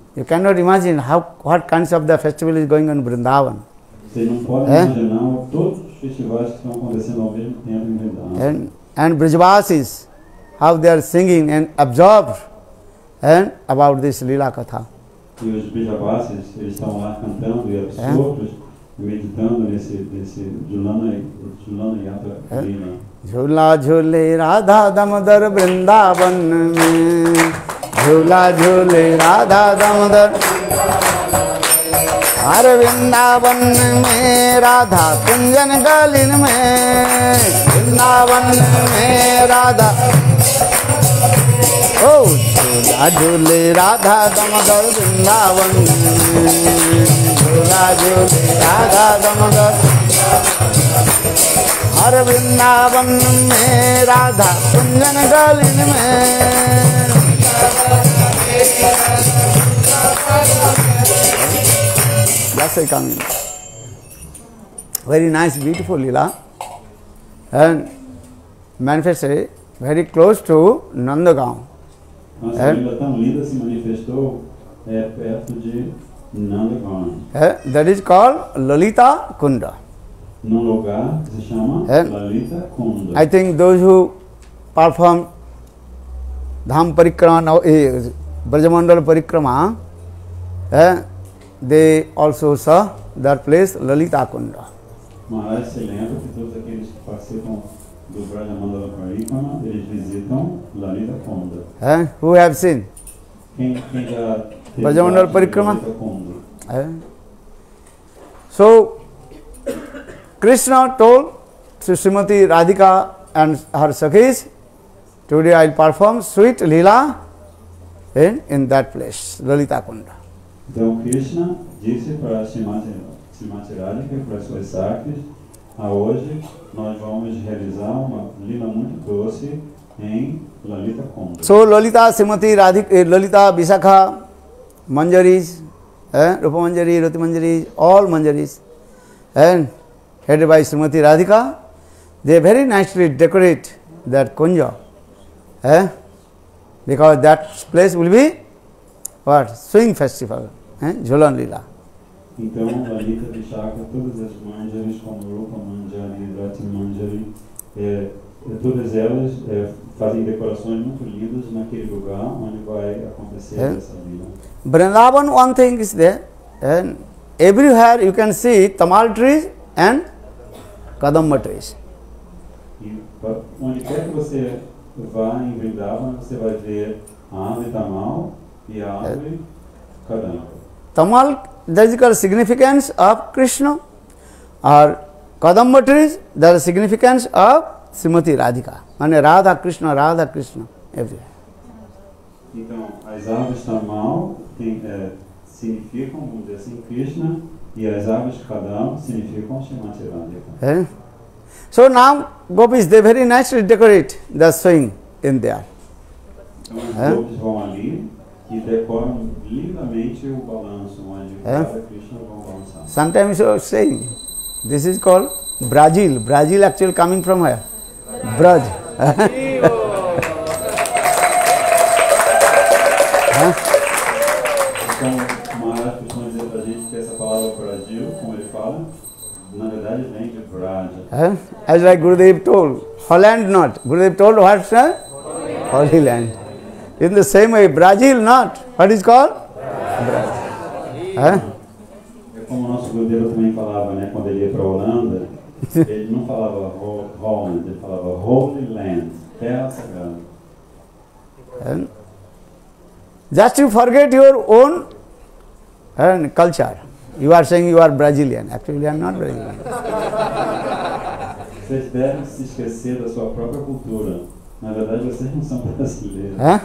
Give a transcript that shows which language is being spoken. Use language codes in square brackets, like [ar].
[en] You cannot imagine what kinds of the festival is going on in Vrindavan. [pt] Vocês não podem imaginar todos os festivais que estão acontecendo ao mesmo tempo em Vrindavan. [en] And Brajvasis, how they are singing and absorbed about this Lila Katha. [pt] E os Brajavasis, eles estão lá cantando e absortos, meditando nesse Julana Yatra Lila. [hi] झूला झूले राधा दामोदर वृंदावन में, झूला झूले राधा दामोदर हर वृंदावन में, राधा कुंजन गलिन में, वृंदावन में राधा। ओ झूला झूले राधा दामोदर वृंदावन में, झूला झूले राधा दामोदर हर वृंदावन में, राधा कुंजन गलिन में। [en] That's a coming. very nice, beautiful lila, and manifested very close to Nandagaon. [pt] Nossa língua tão linda se manifestou perto de Nandagaon. [en] That is called Lalita Kunda. [pt] Num lugar que se chama Lalita Kunda. [en] I think those who perform Dham Parikrama, Brajamandal Parikrama, they also saw that place Lalita Kunda. [pt] Maharaj se lembra que todos aqueles que participam do Brajamandala Parikrama, eles visitam Lalita Kunda. [en] Who have seen? [pt] Quem já teve Brajamandala parte de Parikrama? Lalita Kunda? [en] So, Krishna told to Srimati Radhika and her Sakhis, today I will perform sweet Leela in that place, Lalita Kunda. [pt] Então Krishna disse para Srimati Radhika e para as suas sakis, hoje nós vamos realizar uma lila muito doce em Lalita Kunda. [en] So Lalita, Srimati Radhika, Lalita, Visakha, Manjaris, Rupa Manjari, Rati Manjari, all Manjaris, and headed by Srimati Radhika, they very nicely decorate that Kunja, because that place will be what? Swing festival, Jhulan Leela. [pt] Então Lalita Vishaka, todas as Manjaris, como Rupa Manjari, Rati Manjari, todas elas fazem decorações muito lindas naquele lugar onde vai acontecer essa lila. [en] Vrindavan, one thing is there, and everywhere you can see tamal trees and kadamba trees. [pt] E onde quer que você vá em Vrindavan, você vai ver a árvore tamal e a árvore kadamba. [en] Tamal, that is called significance of Krishna, or kadamba trees, that is significance of Srimati Radhika. And Radha Krishna, everywhere. [pt] Então, as árvores tamal significam, vamos dizer assim, Krishna, e as árvores kadamba significam Srimati Radhika. [en] So now gopis, they very nicely decorate the swing in there. [pt] Então os gopis vão ali e decoram lindamente o balanço onde Radha Krishna vão balançar. [en] Sometimes you are saying, this is called Brazil. Brazil actually coming from where? Braj. [pt] Então, o Maharaj costuma dizer para a gente que essa palavra Brasil, como ele fala, na verdade vem de Braja. [en] As like Gurudev told, Holland not. Gurudev told what, sir? Holy land. In the same way, Brazil not. What is called? Braj. [pt] É como o nosso Gurudev também falava, né, quando ele ia para a Holanda, ele não falava Holland, ele falava Holy Land, terra sagrada. [en] Just to forget your own culture. You are saying you are Brazilian. Actually, you are not Brazilian. [pt] Vocês devem se esquecer da sua própria cultura. Na verdade, vocês não são brasileiros.